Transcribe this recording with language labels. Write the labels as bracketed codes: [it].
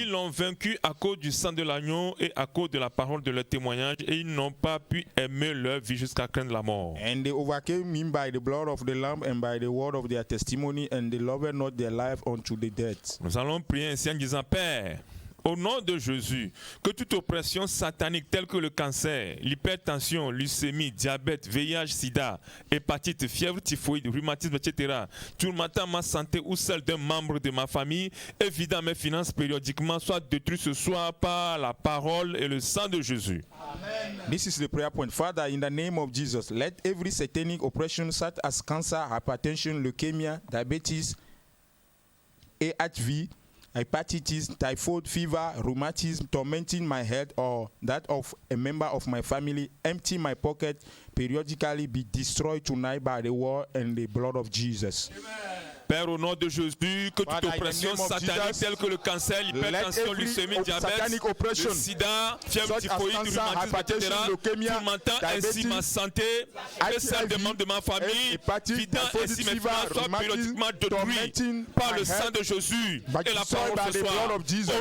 [fr] ils l'ont vaincu à cause du sang de l'agneau et à cause de la parole de leur témoignage, et ils n'ont pas pu aimer leur vie jusqu'à craindre la mort. [en] And they overcame him by the blood of the Lamb and by the word of their testimony, and they loved not their life unto the death. [fr] Nous allons prier ainsi en disant, Père, au nom de Jésus, que toute oppression satanique telle que le cancer, l'hypertension, leucémie, diabète, VIH, sida, hépatite, fièvre typhoïde, rhumatisme, etc., tourmentant ma santé ou celle d'un membre de ma famille, et vidant mes finances périodiquement, soit détruit ce soir par la parole et le sang de Jésus. [en] This is the prayer point. Father, in the name of Jesus, let every satanic oppression such as cancer, hypertension, leukemia, diabetes, HIV, hepatitis, typhoid fever, rheumatism, tormenting my head or that of a member of my family, empty my pocket, periodically be destroyed tonight by the word and the blood of Jesus. Amen. [fr] Père, au nom de Jésus, que toute oppression satanique telle que le cancer, l'hypertension, leucémie, diabète, le sida, fièvre typhoïde, rhumatisme, etc., tourmentant ainsi ma santé et celle des membres de ma famille, vidant ainsi mes finances, soit périodiquement détruit par le sang de Jésus et la parole ce soir.